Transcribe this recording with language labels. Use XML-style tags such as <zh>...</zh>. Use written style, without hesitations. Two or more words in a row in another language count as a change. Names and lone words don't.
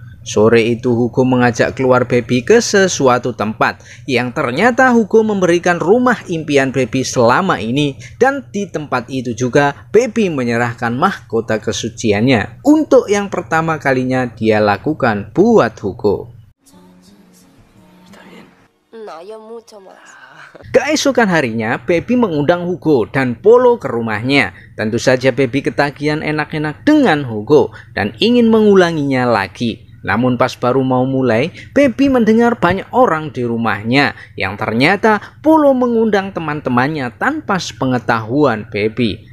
<id>Sore itu Hugo mengajak keluar Baby ke sesuatu tempat yang ternyata Hugo memberikan rumah impian Baby selama ini, dan di tempat itu juga Baby menyerahkan mahkota kesuciannya untuk yang pertama kalinya dia lakukan buat Hugo.</id> <es>No, yo mucho más.</es> <id>Keesokan harinya, Baby mengundang Hugo dan Polo ke rumahnya. Tentu saja Baby ketagihan enak-enak dengan Hugo dan ingin mengulanginya lagi. Namun pas baru mau mulai, Baby mendengar banyak orang di rumahnya yang ternyata Polo mengundang teman-temannya tanpa sepengetahuan Baby.</id>